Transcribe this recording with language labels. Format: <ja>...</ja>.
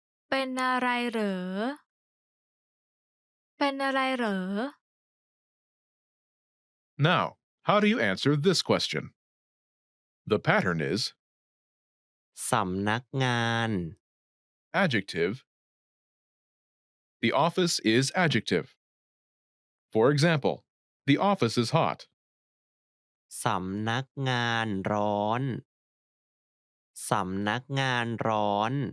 <th>เป็นอะไรเหรอ เป็นอะไรเหรอ</th> <en>Now, how do you answer this question? The pattern is</en> <th>สำนักงาน</th> <en>adjective. The office is adjective. For example, the office is hot.</en> <th>สำนักงานร้อน สำนักงานร้อน</th>